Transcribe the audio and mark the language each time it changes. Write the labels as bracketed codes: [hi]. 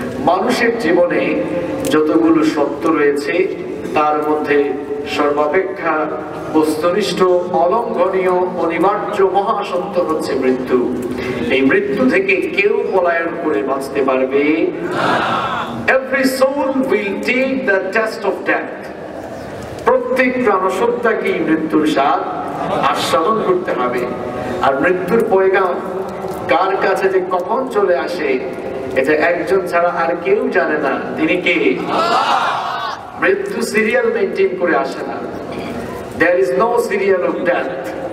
[bn] মানুষের জীবনে যতগুলো সত্য রয়েছে, তার মধ্যে সর্বাপেক্ষা বস্তুনিষ্ঠ, অলঙ্ঘনীয়, অনিবার্য মহাসত্য হচ্ছে মৃত্যু। এই মৃত্যু থেকে কেউ পলায়ন করে বাঁচতে পারবে না। [en] Every soul will take the test of death. [bn] প্রত্যেক প্রাণসত্তাকে মৃত্যুর স্বাদ আস্বাদন করতে হবে। আর মৃত্যুর পয়গাম কার কাছে যে কখন চলে আসে, এটা একজন ছাড়া আর কেউ জানে না। তিনি কে? মৃত্যু সিরিয়াল মেইনটেইন করে আসে না। [en] There is no serial of death.